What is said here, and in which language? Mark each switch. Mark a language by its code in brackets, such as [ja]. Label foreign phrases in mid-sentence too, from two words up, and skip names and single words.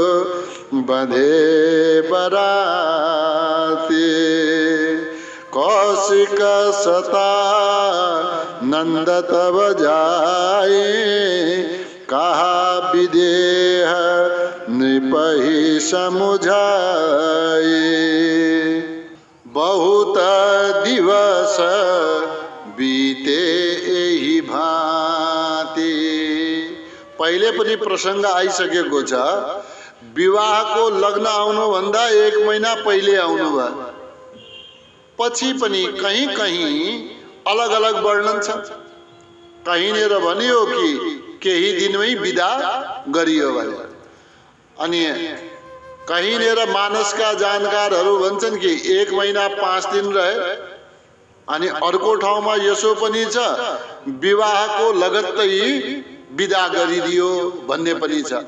[awa] बंधे बराती, कौशिक सता नंद तब जाए, कहा विदेह नृपहि समुझाए, बहुत दिवस बीते एही भांति। [ne] पहिले पनि प्रसंग आइसकेको छ, विवाहको लग्न आउनुभन्दा 1 महिना पहिले आउनुभयो, पछि पनि कहीं कहीं अलग अलग वर्णन छ। कहीँनिर भनियो कि केही दिनमै विदा गरियो भने, अनि कहीँनिर मानसका जानकारहरू भन्छन् कि 1 महिना 5 दिन रहे, अनि अर्को ठाउँमा यसो पनि छ विवाहको लगत्तै विदा गरिदियो भन्ने पनि छ।